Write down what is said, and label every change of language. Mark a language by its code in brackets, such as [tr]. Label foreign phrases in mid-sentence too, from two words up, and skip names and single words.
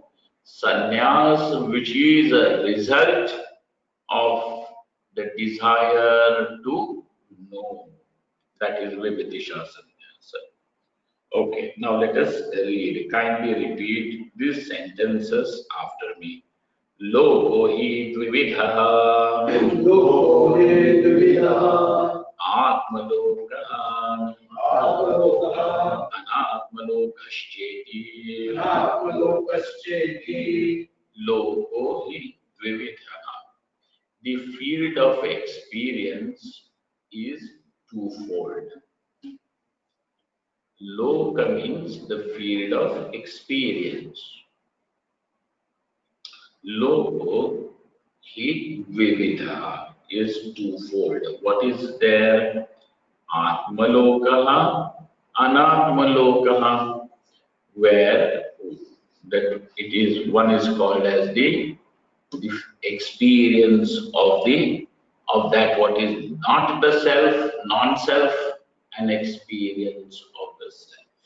[en] Sannyas, which is a result of the desire to know. That is [sa] विविदिषा संन्यास. [en] Okay, now let us read. Kindly repeat these sentences after me. [sa] लोको हि द्विविधः लोको हि द्विविधः आत्मलोकः आत्मलोकः अनात्मलोकश्चेति आत्मलोकश्चेति. लोको हि द्विविधः. [en] The field of experience is twofold. Loka means the field of experience. [sa] लोको हि विविधः [en] is twofold. What is there? [sa] आत्मलोकः अनात्मलोकः, [en] where that it is one is called as the experience of that what is not the self, non-self, and experience of the self.